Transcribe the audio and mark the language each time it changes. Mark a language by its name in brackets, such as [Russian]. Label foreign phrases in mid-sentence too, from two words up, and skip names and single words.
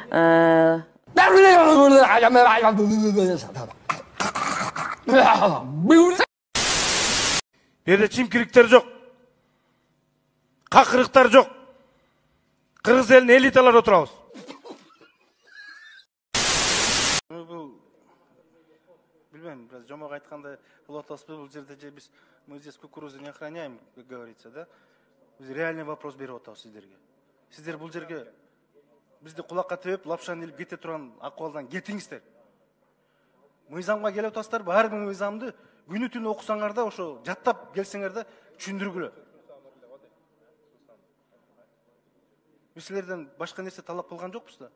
[Kyrgyz] Берде чимкириктер жок. Какырыктар жок. Кыргыз элинин элиталары отурабыз. Билбейм, biraz жомок айтканда бул атабызбы, бул жерде же биз [Russian] мы здесь кукурузу не охраняем, как говорится, [Kyrgyz] да? Биз [Russian] реальный вопрос [Kyrgyz] берип атабыз сиздерге. Сиздер бул жерге бизди кулакка тебип, лапшаны илип кете турган акыбалдан кетиңиздер. Мыйзамга келип атасыздар, ар бир мыйзамды күнү түнү окусаңар да, ошо жаттап келсеңер да түшүндүргүлө. Биз силерден башка нерсе талап кылган жокпуз да.